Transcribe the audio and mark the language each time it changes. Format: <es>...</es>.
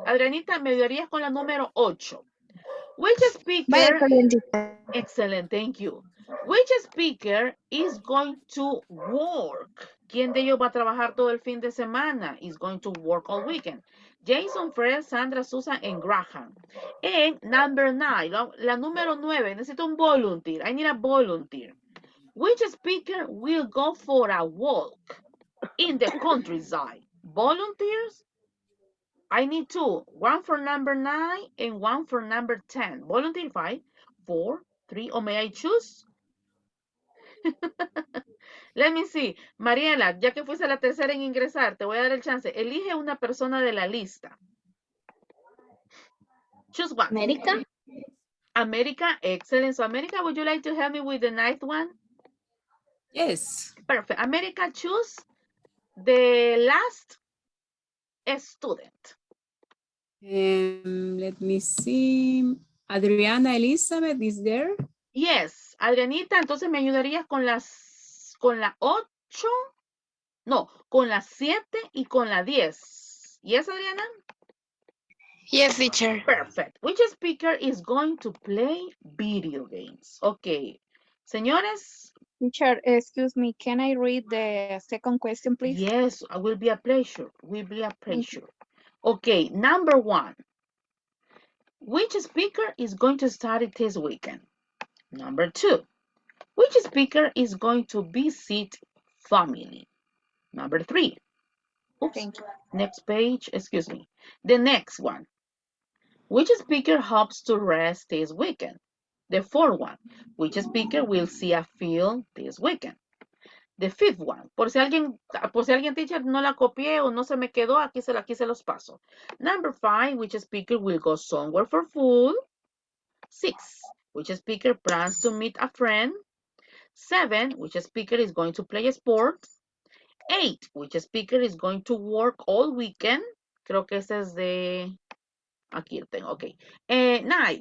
<es>Adrianita, me ayudarías con la número 8.</es> <en>Which speaker... Excellent, thank you. Which speaker is going to work?</en> <es>¿Quién de ellos va a trabajar todo el fin de semana?</es> <en>Is going to work all weekend. Jason, Fred, Sandra, Susan, and Graham. And number 9,</en> <es>la número 9, necesito un volunteer.</es> <en>I need a volunteer. Which speaker will go for a walk in the countryside? Volunteers? I need 2. 1 for number 9 and 1 for number 10. Volunteer 5, 4, 3, or may I choose? Let me see.</en> <es>Mariela, ya que fuiste la tercera en ingresar, te voy a dar el chance. Elige una persona de la lista.</es> <en>Choose one. America? America, excellent. So America, would you like to help me with the 9th one? Yes. Perfect. America, choose the last student. Let me see. Adriana Elizabeth is there?</en> <es>Yes, Adrianita, entonces me ayudarías con la 8, no, con la 7 y con la 10.</es> <en>Yes, Adriana? Yes, teacher. Perfect. Which speaker is going to play video games?</en> <es>Okay. Señores?</es> <en>Teacher, excuse me, can I read the second question, please? Yes, it will be a pleasure. Will be a pleasure. Okay, number 1. Which speaker is going to study this weekend? Number 2. Which speaker is going to visit family? Number 3. Oops. Thank you. Next page, excuse me. The next one. Which speaker hopes to rest this weekend? The 4th one. Which speaker will see a film this weekend? The 5th one.</en> <es>Por si alguien, teacher, no la copié o no se me quedó, aquí se los paso.</es> <en>Number 5. Which speaker will go somewhere for food? 6. Which speaker plans to meet a friend? 7. Which speaker is going to play a sport? 8. Which speaker is going to work all weekend?</en> <es>Creo que ese es de... Aquí lo tengo,</es> <en>ok. 9.</en>